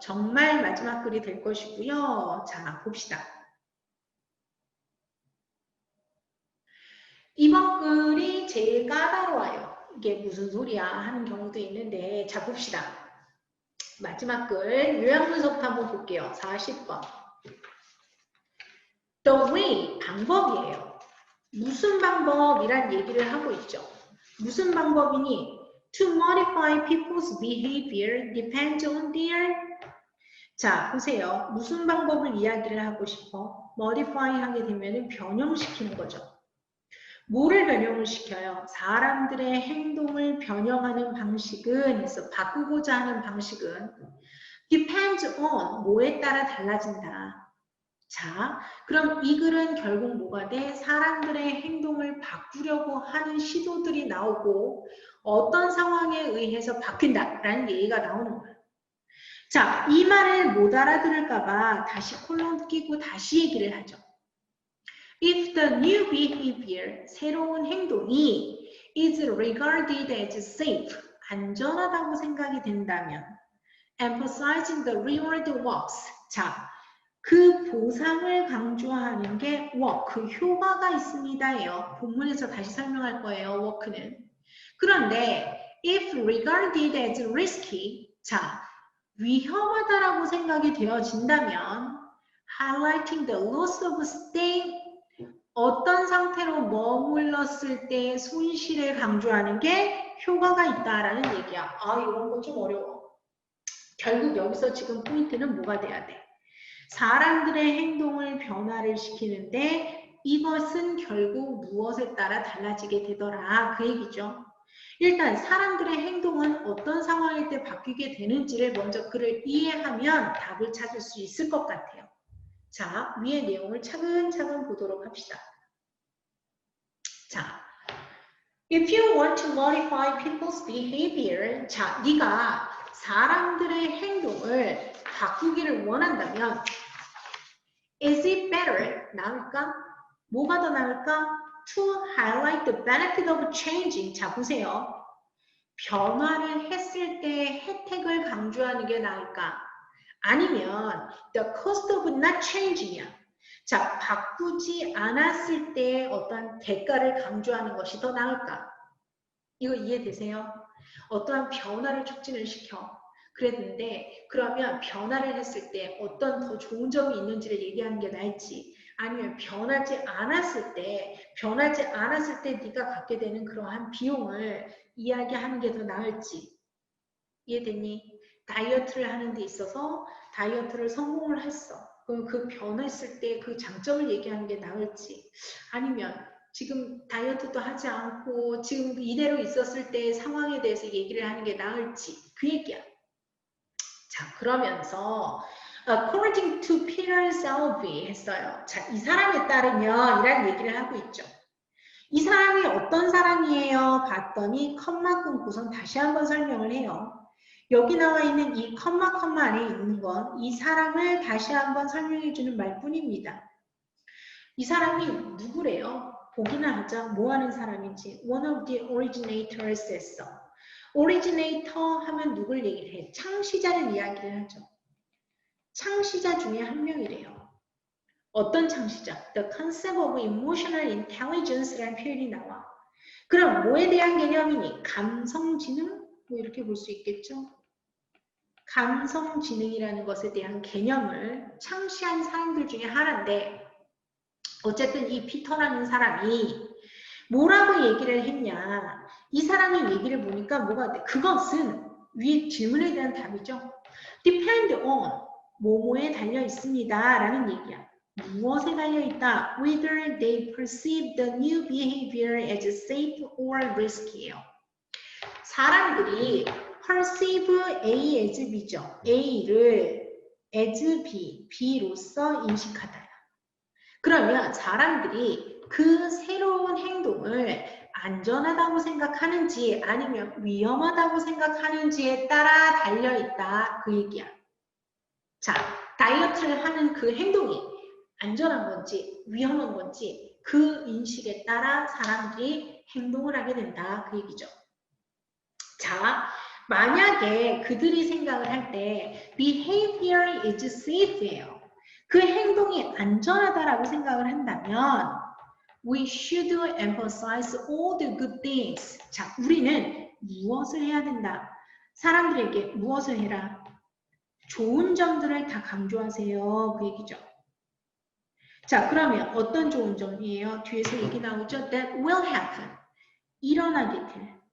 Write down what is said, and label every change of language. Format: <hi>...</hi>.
<ko>정말 마지막 글이 될 것이고요. 자, 봅시다. 이번 글이 제일 까다로워요. 이게 무슨 소리야 하는 경우도 있는데, 자, 봅시다. 마지막 글 요약문서부터 한번 볼게요. 40번.</ko> <en>The way,</en> <ko>방법이에요. 무슨 방법이란 얘기를 하고 있죠. 무슨 방법이니?</ko> <en>To modify people's behavior depends on their.</en> <ko>자, 보세요. 무슨 방법을 이야기를 하고 싶어? modify 하게 되면 변형시키는 거죠. 뭐를 변형을 시켜요? 사람들의 행동을 변형하는 방식은, 그래서 바꾸고자 하는 방식은</ko> <en>depends on,</en> <ko>뭐에 따라 달라진다. 자, 그럼 이 글은 결국 뭐가 돼? 사람들의 행동을 바꾸려고 하는 시도들이 나오고 어떤 상황에 의해서 바뀐다라는 얘기가 나오는 거예요. 자, 이 말을 못 알아들을까봐 다시 콜론 끼고 다시 얘기를 하죠.</ko> <en>If the new behavior,</en> <ko>새로운 행동이</ko> <en>is regarded as safe,</en> <ko>안전하다고 생각이 된다면</ko> <en>emphasizing the reward works.</en> <ko>자, 그 보상을 강조하는 게 work, 그 효과가 있습니다예요. 본문에서 다시 설명할 거예요. work는. 그런데</ko> <en>if regarded as risky,</en> <ko>자, 위험하다라고 생각이 되어진다면</ko> <en>highlighting the loss of staying,</en> <ko>어떤 상태로 머물렀을 때 손실을 강조하는 게 효과가 있다라는 얘기야. 아, 이런 건 좀 어려워. 결국 여기서 지금 포인트는 뭐가 돼야 돼? 사람들의 행동을 변화를 시키는데 이것은 결국 무엇에 따라 달라지게 되더라. 그 얘기죠. 일단 사람들의 행동은 어떤 상황일 때 바뀌게 되는지를 먼저 글을 이해하면 답을 찾을 수 있을 것 같아요. 자, 위의 내용을 차근차근 보도록 합시다.</ko> <en>자, if you want to modify people's behavior,</en> <ko>자, 네가 사람들의 행동을 바꾸기를 원한다면</ko> <en>is it better?</en> <ko>나을까? 뭐가 더 나을까?</ko> <en>To highlight the benefit of changing.</en> <ko>자, 보세요. 변화를 했을 때 혜택을 강조하는 게 나을까? 아니면</ko> <en>the cost of not changing이야.</en> <ko>자, 바꾸지 않았을 때 어떤 대가를 강조하는 것이 더 나을까? 이거 이해되세요? 어떠한 변화를 촉진을 시켜. 그랬는데 그러면 변화를 했을 때 어떤 더 좋은 점이 있는지를 얘기하는 게 나을지, 아니면 변하지 않았을 때 네가 갖게 되는 그러한 비용을 이야기하는 게 더 나을지. 이해되니? 다이어트를 하는 데 있어서 다이어트를 성공을 했어. 그럼 그 변했을 때 그 장점을 얘기하는 게 나을지, 아니면 지금 다이어트도 하지 않고 지금 이대로 있었을 때 상황에 대해서 얘기를 하는 게 나을지, 그 얘기야. 자, 그러면서</ko> <en>according to Peter Selby</en> <ko>했어요. 자, 이 사람에 따르면 이라는 얘기를 하고 있죠. 이 사람이 어떤 사람이에요? 봤더니 컴마 끊고선 다시 한번 설명을 해요. 여기 나와 있는 이 컴마 안에 있는 건 이 사람을 다시 한번 설명해 주는 말뿐입니다. 이 사람이 누구래요? 보기나 하자. 뭐 하는 사람인지.</ko> <en>One of the originators</en> <ko>했어. originator 하면 누굴 얘기를 해? 창시자를 이야기를 하죠. 창시자 중에 한 명이래요. 어떤 창시자?</ko> <en>The concept of emotional intelligence라는</en> <ko>표현이 나와. 그럼 뭐에 대한 개념이니? 감성지능? 뭐 이렇게 볼 수 있겠죠? 감성지능이라는 것에 대한 개념을 창시한 사람들 중에 하나인데, 어쨌든 이 피터라는 사람이 뭐라고 얘기를 했냐? 이 사람의 얘기를 보니까 뭐가 돼? 그것은 위에 질문에 대한 답이죠.</ko> <en>depend on</en> <ko>뭐뭐에 달려 있습니다 라는 얘기야. 무엇에 달려있다?</ko> <en>Whether they perceive the new behavior as safe or risky예요.</en> <ko>사람들이</ko> <en>perceive A as B죠.</en> <ko>A를 as B, B로서 인식하다. 그러면 사람들이 그 새로운 행동을 안전하다고 생각하는지 아니면 위험하다고 생각하는지에 따라 달려있다. 그 얘기야. 자, 다이어트를 하는 그 행동이 안전한 건지 위험한 건지 그 인식에 따라 사람들이 행동을 하게 된다. 그 얘기죠. 자, 만약에 그들이 생각을 할 때</ko> <en>behavior is safe</en> <ko>예요. 그 행동이 안전하다라고 생각을 한다면</ko> <en>we should emphasize all the good things.</en> <ko>자, 우리는 무엇을 해야 된다? 사람들에게 무엇을 해라? 좋은 점들을 다 강조하세요. 그 얘기죠. 자, 그러면 어떤 좋은 점이에요? 뒤에서 얘기 나오죠?</ko> <en>That will happen.</en> <ko>일어나게 돼.</ko>